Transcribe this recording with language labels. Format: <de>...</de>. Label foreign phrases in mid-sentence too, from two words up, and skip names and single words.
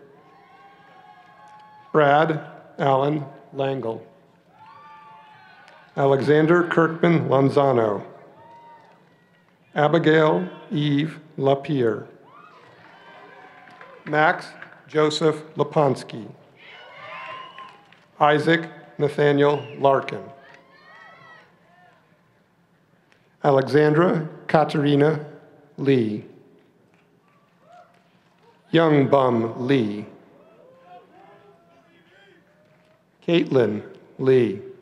<en>Brad Allen Langle. Alexander Kirkman Lanzano. Abigail Eve Lapierre. Max Joseph Laponsky. Isaac Nathaniel Larkin. Alexandra Katerina Lee. Young Bum Lee. Caitlin Lee.</en>